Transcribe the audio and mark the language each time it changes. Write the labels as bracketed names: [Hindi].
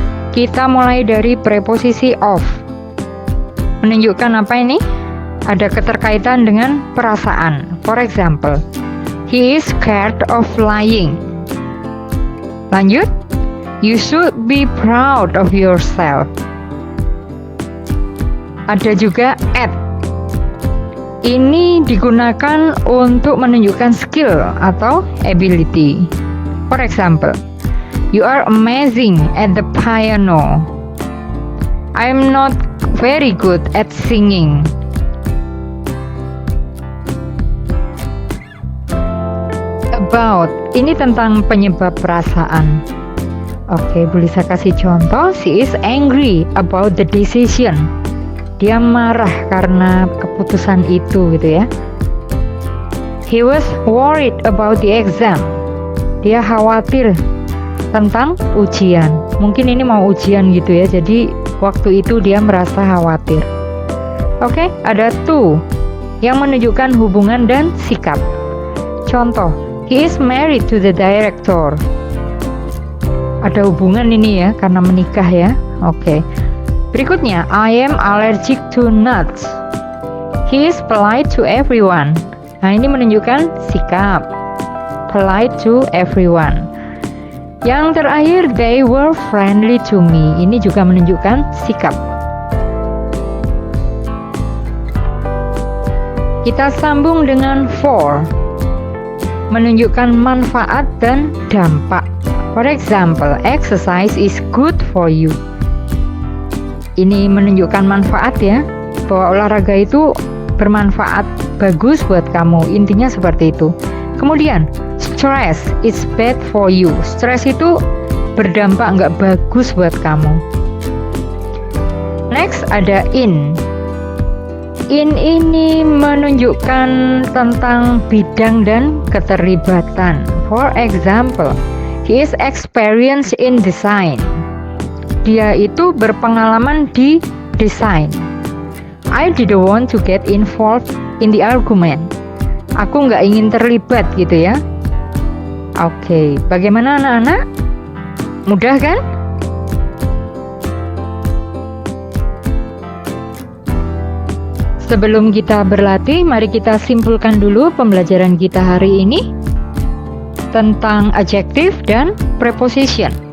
[Indonesian] Kita mulai dari preposisi of. Menunjukkan apa ini? Ada keterkaitan dengan perasaan. [English] For example, he is scared of flying. Lanjut, you should be proud of yourself. [Indonesian] Ada juga at. Ini digunakan untuk menunjukkan skill atau ability. [English] For example, you are amazing at the piano. I'm not very good at singing. [Indonesian] About, ini tentang penyebab perasaan. Oke, Bu Lisa kasih contoh. [English] She is angry about the decision. [Indonesian] Dia marah karena keputusan itu gitu ya. [English] He was worried about the exam. [Indonesian] Dia khawatir tentang ujian. Mungkin ini mau ujian gitu ya. Jadi waktu itu dia merasa khawatir. Oke, ada to yang menunjukkan hubungan dan sikap. [English] Contoh, he is married to the director. [Indonesian] Ada hubungan ini ya, karena menikah ya. Oke. Berikutnya, [English] I am allergic to nuts. He is polite to everyone. [Indonesian] Nah, ini menunjukkan sikap. [English] Polite to everyone. [Indonesian] Yang terakhir, [English] they were friendly to me. [Indonesian] Ini juga menunjukkan sikap. Kita sambung dengan for. Menunjukkan manfaat dan dampak. [English] For example, exercise is good for you. [Indonesian] Ini menunjukkan manfaat ya, bahwa olahraga itu bermanfaat, bagus buat kamu. Intinya seperti itu. [English] Kemudian, stress is bad for you. [Indonesian] Stress itu berdampak nggak bagus buat kamu. Next ada in. In ini menunjukkan tentang bidang dan keterlibatan. [English] For example, he is experienced in design. [Indonesian] Dia itu berpengalaman di desain. [English] I didn't want to get involved in the argument. [Indonesian] Aku nggak ingin terlibat gitu ya. Oke, bagaimana anak-anak? Mudah kan? Sebelum kita berlatih, mari kita simpulkan dulu pembelajaran kita hari ini tentang adjective dan preposition.